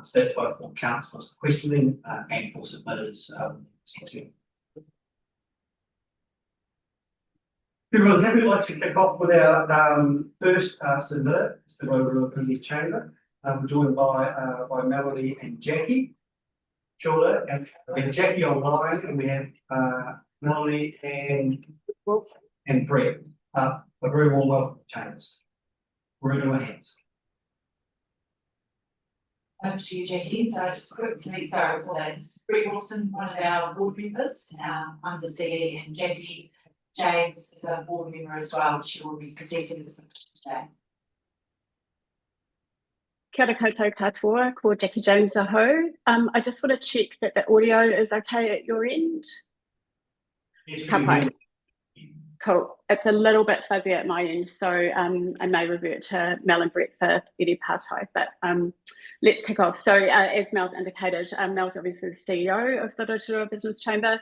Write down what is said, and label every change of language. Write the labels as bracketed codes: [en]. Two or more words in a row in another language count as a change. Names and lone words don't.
[en] So that's both for councillors questioning and for submitters. Everyone, happy like to kick off with our first submitter. It's the Rotorua Privilege Chamber. We're joined by Melanie and Jackie. [mi] Kia ora, [en] and we have Jackie online, and we have Melanie and Brett. A very warm welcome, Chambers. We're in your hands. Over to you, Jackie. So just quickly, sorry for that. It's Brett Wilson, one of our board members. I'm the CE, and Jackie James is a board member as well. She will be presenting this today. [mi] Kia ora koutou katoa, ko Jackie James aho. [en] I just want to check that the audio is okay at your end. Yes, [mi] Ka pai. [en] Cool. It's a little bit fuzzy at my end, so I may revert to Mel and Brett for any partai, but let's kick off. So as Mel's indicated, Mel's obviously the CEO of the Rotorua Business Chamber.